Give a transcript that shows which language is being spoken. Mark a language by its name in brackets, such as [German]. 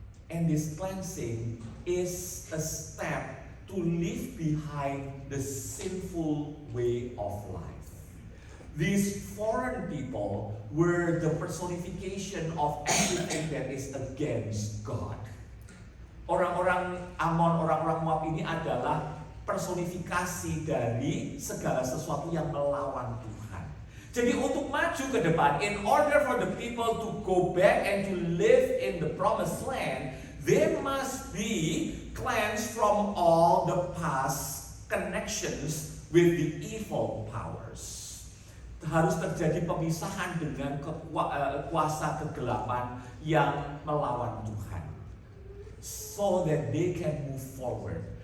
[English] And this cleansing is a step to leave behind the sinful way of life. These foreign people were the personification of everything that is against God. [Indonesian] Orang-orang Amon, orang-orang Moab ini adalah personifikasi dari segala sesuatu yang melawan Tuhan. Jadi untuk maju ke depan, [English] in order for the people to go back and to live in the promised land, they must be cleansed from all the past connections with the evil powers. [Indonesian] Harus terjadi pemisahan dengan kuasa kegelapan yang melawan Tuhan, [English] so that they can move forward.